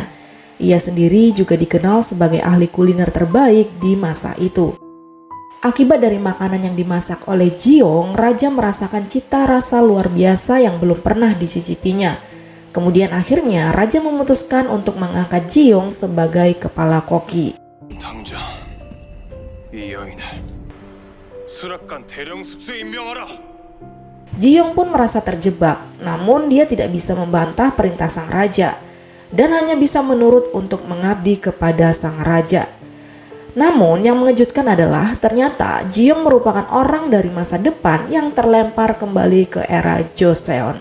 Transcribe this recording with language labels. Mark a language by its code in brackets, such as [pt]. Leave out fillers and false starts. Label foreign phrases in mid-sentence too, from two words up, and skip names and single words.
[id] Ia sendiri juga dikenal sebagai ahli kuliner terbaik di masa itu. Akibat dari makanan yang dimasak oleh Ji-young, raja merasakan cita rasa luar biasa yang belum pernah dicicipinya. Kemudian akhirnya raja memutuskan untuk mengangkat Ji-young sebagai kepala koki. [ko] 당장 이 여인을 수락관 대령 숙소에 임명하라. [id] Ji-young pun merasa terjebak, namun dia tidak bisa membantah perintah sang raja dan hanya bisa menurut untuk mengabdi kepada sang raja. Namun yang mengejutkan adalah ternyata Ji-young merupakan orang dari masa depan yang terlempar kembali ke era Joseon.